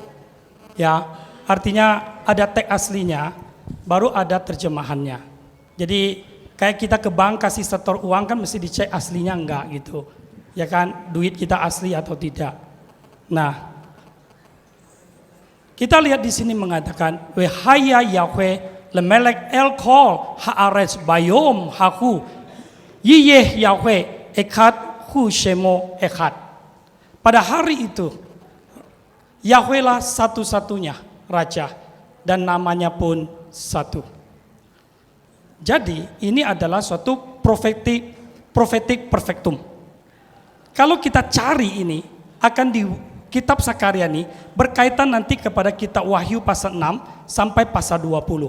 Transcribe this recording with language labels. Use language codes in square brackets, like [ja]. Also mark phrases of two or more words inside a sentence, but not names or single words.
[id] Ya, artinya ada teks aslinya, baru ada terjemahannya. Jadi kayak kita ke bank kasih setor uang kan mesti dicek aslinya enggak gitu. Ya kan, duit kita asli atau tidak. Nah, kita lihat di sini mengatakan, [he] והיה יהוה למלך על כל הארץ ביום ההוא יהיה יהוה אחד הוא שמו אחד. [id] Pada hari itu Yahweh lah satu-satunya raja dan namanya pun satu. Jadi ini adalah suatu [en] prophetic perfectum. [id] Kalau kita cari ini akan di kitab Sakaryani berkaitan nanti kepada kitab Wahyu pasal 6 sampai pasal 20.